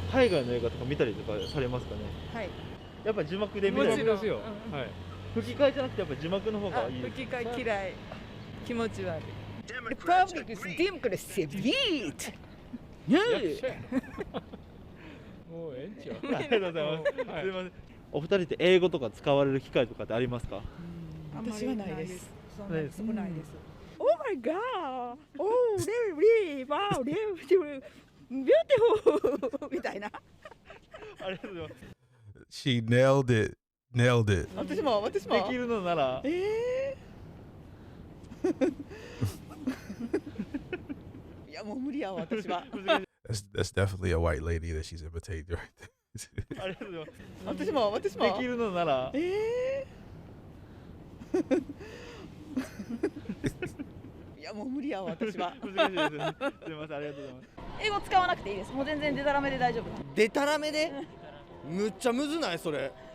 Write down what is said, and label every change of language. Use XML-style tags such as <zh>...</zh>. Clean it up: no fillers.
<ja>海外の映画とか見たりとかされますかね。はい。やっぱ字幕で見たり。もちろんですよ。はい。吹き替えじゃなくてやっぱ字幕の方がいい。吹き替え嫌い。気持ち悪い。</ja> <en>The public is democracy beat.</en> <ja>もうええんちゃう。ありがとうございます。すみません。お二人って英語とか使われる機会とかってありますか？私はないです。ないです。少ないです。</ja> <en>Oh my god! Oh, really? Wow, really beautiful!</en> <ja>みたいな。ありがとうございます。</ja> <en>She nailed it. Nailed it.</en> <ja>私も。できるのなら。いやもう無理やわ私は。</ja> <en>That's definitely a white lady that she's imitating right there.</en> <ja>ありがとうございます。私も。できるのなら。いやもう無理やわ私は。難しいです。すみません、ありがとうございます。英語使わなくていいです。もう全然デタラメで大丈夫。デタラメでむっちゃむずないそれ。</ja>